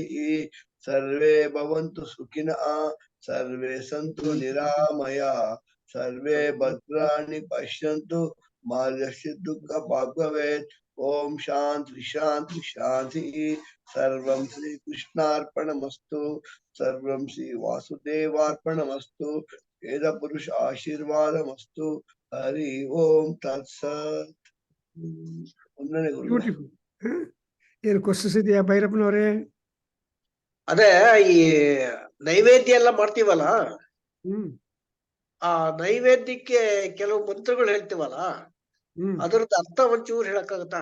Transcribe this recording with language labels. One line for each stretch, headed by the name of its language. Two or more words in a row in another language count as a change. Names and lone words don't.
Sanskrit: सर्वे भवन्तु सुखिनः सर्वे सन्तु निरामयाः सर्वे भद्राणि पश्यन्तु मा कश्चित् दुःख भाग्भवेत्. ॐ शान्तिः शान्तिः शान्तिः. सर्वं श्री कृष्णार्पणमस्तु सर्वं श्री वासुदेवार्पणमस्तु वेद पुरुष आशीर्वादमस्तु हरि ओम तत्सत्.
Kannada: ವಂದನೆ ಗುರುಗಳೇ. ಬ್ಯೂಟಿಫುಲ್. ಏನು ಕ್ವಶನ್ಸ್ ಇದೆಯಾ ಭೈರಪ್ಪನವರೇ? ಅದೇ ಈ ನೈವೇದ್ಯ ಎಲ್ಲ ಮಾಡ್ತೀವಲ್ಲ, ಆ ನೈವೇದ್ಯಕ್ಕೆ ಕೆಲವು ಮಂತ್ರಗಳು ಹೇಳ್ತೀವಲ್ಲ, ಅದರದ್ದು ಅರ್ಥ ಒಂಚೂರು ಹೇಳಕ್ಕಾಗತ್ತಾ?